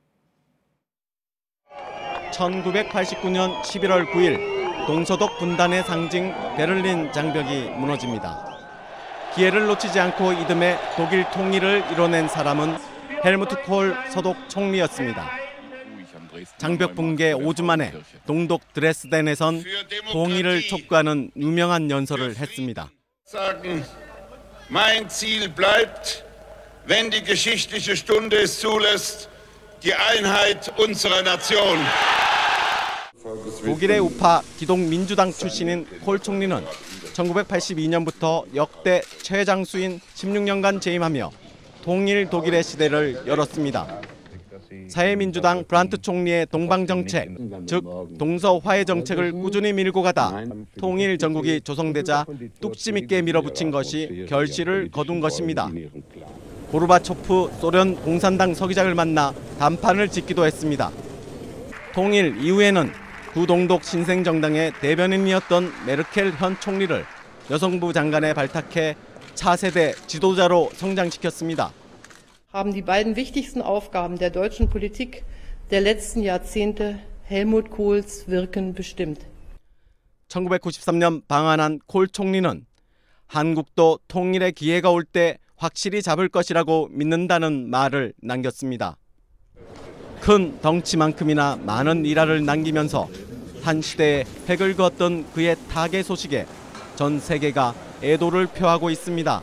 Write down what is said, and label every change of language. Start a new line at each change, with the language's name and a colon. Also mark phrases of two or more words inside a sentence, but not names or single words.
Korean: 1989년 11월 9일 동서독 분단의 상징 베를린 장벽이 무너집니다. 기회를 놓치지 않고 이듬해 독일 통일을 이뤄낸 사람은 헬무트 콜 서독 총리였습니다. 장벽 붕괴 5주 만에 동독 드레스덴에선 통일을 촉구하는 유명한 연설을 했습니다.
German: Mein Ziel bleibt, wenn die geschichtliche Stunde es zulässt, die Einheit unserer Nation.
Korean: 독일의 우파 기독민주당 출신인 콜 총리는 1982년부터 역대 최장수인 16년간 재임하며 통일 독일의 시대를 열었습니다. 사회민주당 브란트 총리의 동방정책, 즉 동서화해 정책을 꾸준히 밀고 가다 통일 전국이 조성되자 뚝심 있게 밀어붙인 것이 결실을 거둔 것입니다. 고르바초프 소련 공산당 서기장을 만나 담판을 짓기도 했습니다. 통일 이후에는 구동독 신생정당의 대변인이었던 메르켈 현 총리를 여성부 장관에 발탁해 차세대 지도자로 성장시켰습니다.
German: haben die beiden wichtigsten Aufgaben der deutschen Politik der letzten Jahrzehnte Helmut Kohls Wirken bestimmt.
Korean: 1993년 방한한 콜 총리는 한국도 통일의 기회가 올 때 확실히 잡을 것이라고 믿는다는 말을 남겼습니다. 큰 덩치만큼이나 많은 일화를 남기면서 한 시대에 획을 그었던 그의 타계 소식에 전 세계가 애도를 표하고 있습니다.